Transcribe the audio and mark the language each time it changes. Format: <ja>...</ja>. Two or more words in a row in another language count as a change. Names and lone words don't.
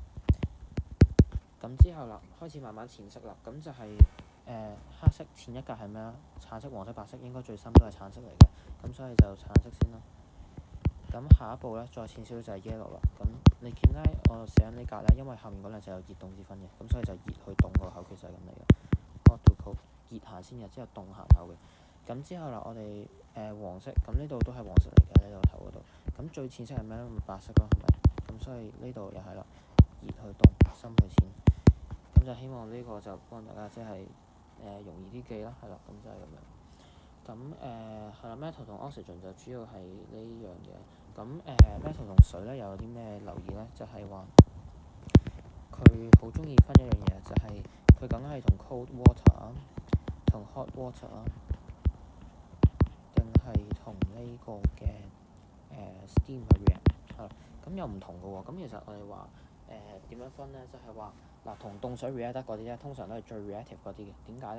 <yue>咁之後啦，開始慢慢淺色啦，咁就係黑色前一格係咩啊？橙色、黃色、白色應該最深都係橙色嚟嘅，咁所以就橙色先啦。咁下一步咧，再淺少少就係 yellow 啦。咁你見咧，我寫緊呢格咧，因為後面嗰兩隻有熱凍之分嘅，咁所以就熱去凍個口訣就係咁嚟嘅。</yue> <en>hot to cold，</en> <yue>熱行先嘅，之後凍行後嘅。咁之後啦，我哋黃色，咁呢度都係黃色嚟嘅，呢度頭嗰度。咁最淺色係咩咧？白色咯，係咪？咁所以呢度又係啦，熱去凍，深去淺。咁就希望呢個就幫大家即係容易啲記啦，係啦，咁就係咁樣。咁係啦 ，metal 同 oxygen 就主要係呢樣嘢。咁metal 同水咧又有啲咩留意咧？就係話佢好中意分一樣嘢，就係佢梗係同</yue> <en>cold water</en> <yue>啊，同</yue> <en>hot water</en> <yue>啊，定係同呢個嘅steam 去 react 係啦。咁又唔同嘅喎。咁其實我哋話點樣分咧？就係話嗱，同凍水 react 得嗰啲咧，通常都係最 reactive 嗰啲嘅。點解咧？</yue>